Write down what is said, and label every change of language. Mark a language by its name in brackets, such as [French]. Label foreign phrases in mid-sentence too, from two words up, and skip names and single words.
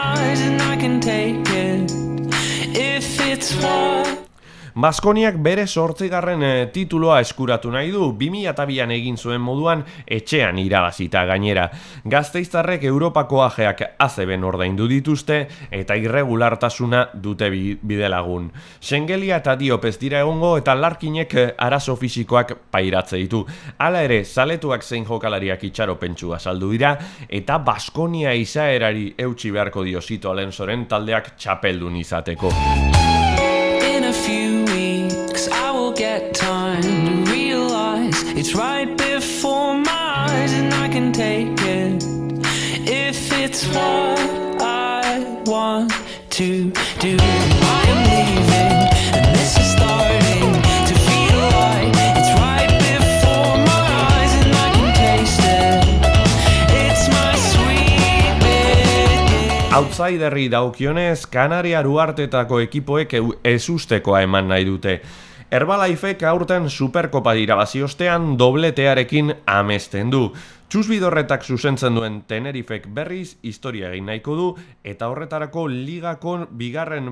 [English] and I can take it if it's what. [Basque] Baskoniak bere 8. tituloa eskuratu nahi du, 2002an egin zuen moduan etxean irabazita gainera. Gasteiztarrek Europako ajeak ACB-en ordaindu dituzte eta irregulartasuna dute bidelagun. Schengelia eta Diop ez dira egongo eta Larkinek arazo fisikoak pairatze ditu. Hala ere, zaletuak zein jokalariak itxaropentsua saldu dira eta Baskonia izaerari eutsi beharko dio Sito Alensoren taldeak txapeldun izateko. [English] In a few weeks I will get time to realize it's right before my eyes and I can take it if it's what I want to do. I am leaving and this is starting to feel like it's right before my eyes and I can taste it. It's my sweet beginning. [Basque] Outsiderri daukionez, Kanaria Uhartetako ekipoek ezustekoa eman nahi dute. Herbalifek aurten Superkopa irabazi ostean dobletearekin amesten du. Txusbidorretak zuzentzen duen Tenerifek berriz historia egin nahiko du eta horretarako ligako 2.